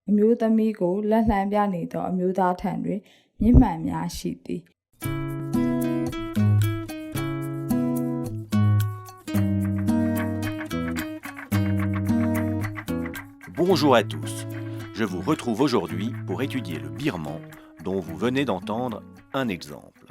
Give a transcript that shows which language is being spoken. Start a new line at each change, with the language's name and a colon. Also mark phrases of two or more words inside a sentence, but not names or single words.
Burmese: အမျိုးသမီးကိုလက်လှမ်းပြနေသောအမျိုးသားထံတွင်မြင့်မှန်များရှိသည်
French: Bonjour à tous, je vous retrouve aujourd'hui pour étudier le birman dont vous venez d'entendre un exemple.